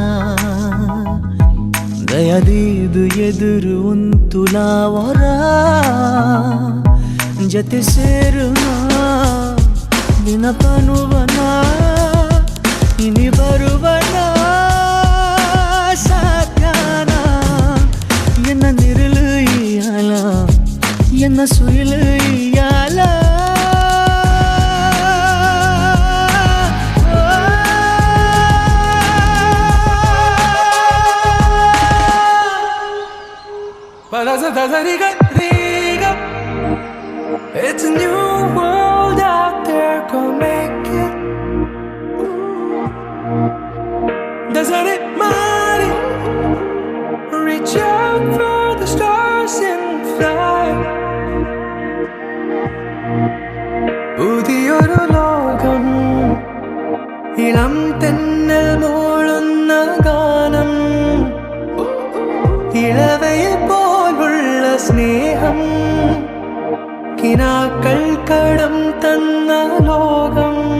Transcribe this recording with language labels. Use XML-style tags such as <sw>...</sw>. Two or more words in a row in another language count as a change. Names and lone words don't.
<tcy>ದಯದೀದು ಎದುರು ಉಂತುಲಾವರ ಜತೆ ಸೇರುನ ದಿನ ಕನುವನ ಇನಿ ಬರುವನ ಸಾಧ್ಯಾನ ಎನ್ನ ನಿರಲು ಇಯಾಲ ಎನ್ನ ಸುಯಿಲು ಇಯಾಲ</tcy> <en>It's a new world out there, go make it. Doesn't it matter? Reach out for the stars and fly.</en> <ml>പുതിയൊരു ലോകം ഇളം തെന്നൽ മൂളുന്ന ഗാനം ഇളവയെ പോലുള്ള സ്നേഹം കിനാക്കൾ കടം തന്ന ലോകം</ml>